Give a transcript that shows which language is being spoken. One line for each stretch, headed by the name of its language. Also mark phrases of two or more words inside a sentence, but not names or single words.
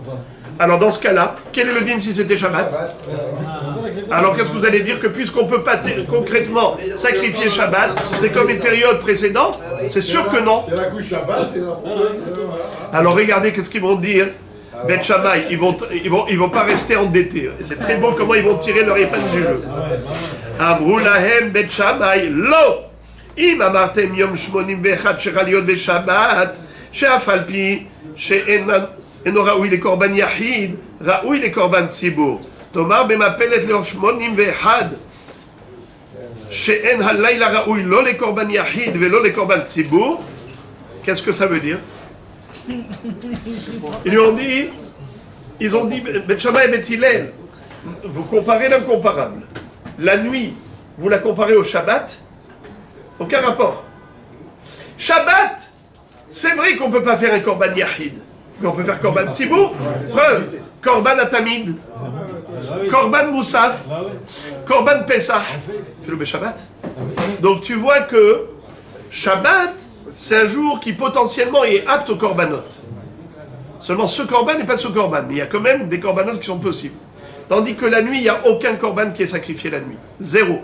French: Alors dans ce cas-là, quel est le din si c'était Shabbat? Alors qu'est-ce que vous allez dire? Que puisqu'on ne peut pas concrètement sacrifier Shabbat, c'est comme une période précédente? C'est sûr que non. C'est la couche Shabbat. Alors regardez qu'est-ce qu'ils vont dire. Bet Shammai, ils vont pas rester endettés. C'est très bon comment ils vont tirer leur épingle du jeu.
Hebrew: אמרו להם בית שמאי, לא! אם אמרתם יום 81 שצריכה להיות בשבת, שאף על פי שאינו ראוי לקורבן יחיד, ראוי לקורבן ציבור. תאמר במפלת לאור 81, שאין הלילה ראוי לא לקורבן יחיד ולא לקורבן ציבור.
French: Qu'est-ce que ça veut dire? Ils ont dit, Bet Shammai et Bet Hillel, vous comparez l'incomparable. La nuit, vous la comparez au Shabbat? Aucun rapport. Shabbat, c'est vrai qu'on ne peut pas faire un
Hebrew: קרבן יחיד,
French: mais on peut faire
Hebrew: קרבן ציבור.
French: Preuve,
Hebrew: קרבן התמיד, קרבן מוסף, קרבן פסח.
French: Fais-le be Shabbat. Donc tu vois que Shabbat, c'est un jour qui potentiellement est apte au korbanot. Seulement ce korban n'est pas ce korban, mais il y a quand même des korbanot qui sont possibles. Tandis que la nuit, il n'y a aucun korban qui est sacrifié la nuit. Zéro.